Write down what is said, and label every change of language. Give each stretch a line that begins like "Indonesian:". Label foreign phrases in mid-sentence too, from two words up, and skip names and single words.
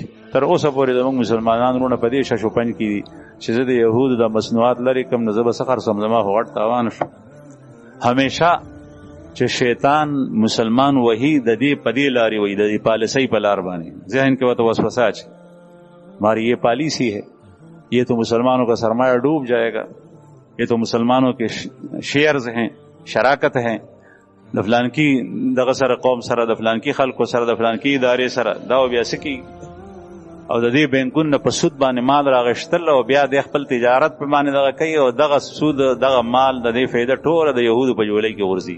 Pashto: تر اوسه پورې زموږ مسلمانان وروڼه په دې ششوپنج کې دي چې زه د یهودو د مصنوعات لرې کړم نو زه به څه خرڅوم، زما خو غټ تاوان شو. همیشه چې شیطان مسلمان وہی د دې په دې لارې وي، د دې پالیسۍ په لار باندې ذهن کې ورته وسوسه اچي،
Urdu: ہماری یہ پالیسی ہے، یہ تو مسلمانوں کا سرمایہ ڈوب جائے گا، یہ تو مسلمانوں کے شیئرز ہیں، شراکت ہیں،
Pashto: د فلانکی دغه سره قوم سره، د فلانکی خلکو سره، د فلانکی ادارې سره، دا بیا څه کیږي. او د دې بینکونو په سود باندې مال راغشتل او بیا د خپل تجارت په باندې دغه کوي او دغه سود دغه مال د دې فایده ټوله د یهودو په جولۍ کې ورځي.